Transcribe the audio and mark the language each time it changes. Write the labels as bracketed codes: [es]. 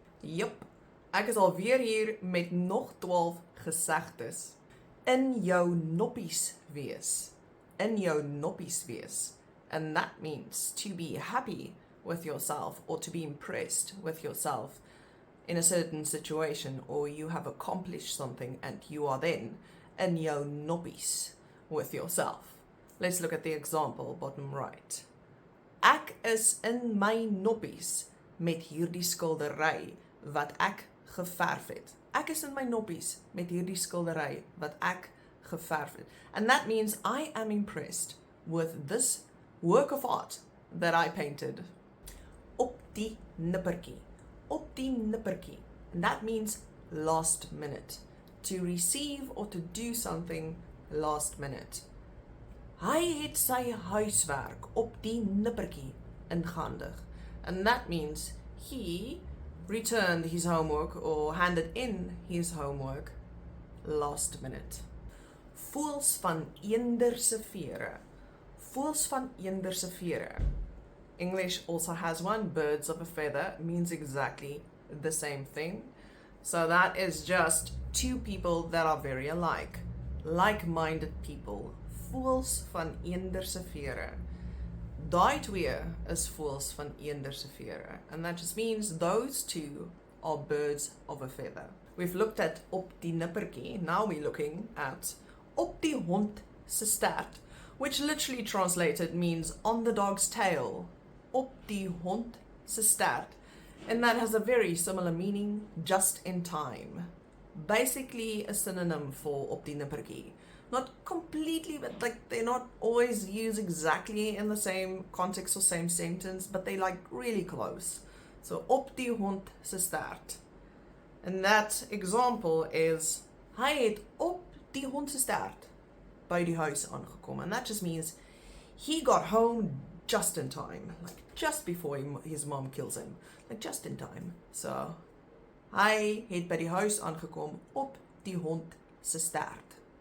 [af] Jep, ek is alweer hier met nog 12 gesegdes. In jou noppies wees. In jou noppies wees. [en] And that means to be happy with yourself or to be impressed with yourself in a certain situation, or you have accomplished something and you are then in jou noppies with yourself. Let's look at the example, bottom right. [af] Ek is in my noppies met hierdie skildery wat ek geverf het. Ek is in my noppies met hierdie skildery wat ek geverf het. [en] And that means I am impressed with this work of art that I painted. [af] Op die nippertjie. Op die nippertjie. [en] And that means last minute. To receive or to do something last minute. [af] Hy het sy huiswerk op die nippertjie ingehandig. [en] And that means he returned his homework or handed in his homework last minute. [af] Voëls van eender se vere. Voëls van eender se vere. [en] English also has one, birds of a feather, means exactly the same thing. So that is just two people that are very alike. Like-minded people. [af] Voëls van eender se vere. Daai twee is voëls van eender se vere. [en] And that just means those two are birds of a feather. We've looked at op die nippertjie. Now we're looking at op die hond se stert, which literally translated means on the dog's tail. [af] Op die hond se stert. [en] And that has a very similar meaning, just in time. Basically a synonym for op die nippertjie. Not completely, but like they're not always used exactly in the same context or same sentence, but they like really close. [af] So op die hond se stert. [en] And that example is [af] hy het op die hond se stert by die huis aangekom. [en] And that just means he got home just in time, like just before his mom kills him, like just in time. [af] So hy het by die huis aangekom op die hond se stert.